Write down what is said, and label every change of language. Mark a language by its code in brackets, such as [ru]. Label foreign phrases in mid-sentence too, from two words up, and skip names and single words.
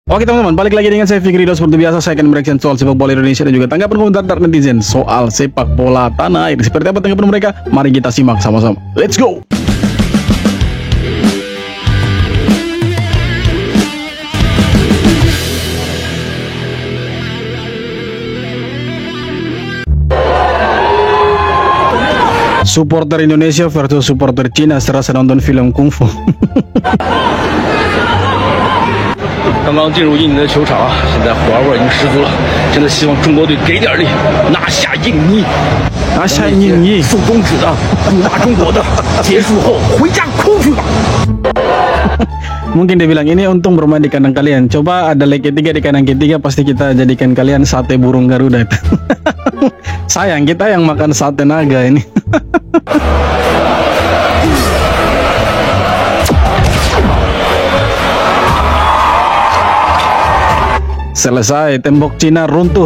[id] Oke teman-teman, balik lagi dengan saya Fikri Ridho. Seperti biasa saya akan mereaction soal sepak bola Indonesia dan juga tanggapan komentar dari netizen soal sepak bola tanah air. Seperti apa tanggapan mereka? Mari kita simak sama-sama. [en] Let's go! [id] Supporter Indonesia versus supporter Cina serasa nonton film kungfu. [zh] 刚刚进入印尼的球场，现在火味已经十足了。现在希望中国队给点力，拿下印尼，拿下印尼，送中指的，不骂中国的，结束后回家哭去吧。 [id] Mungkin dia bilang ini untung bermain di kandang kalian. Coba ada leg ketiga di kandang ketiga, pasti kita jadikan kalian sate burung Garuda itu. Sayang kita yang makan sate naga ini. Selesai, tembok Cina runtuh.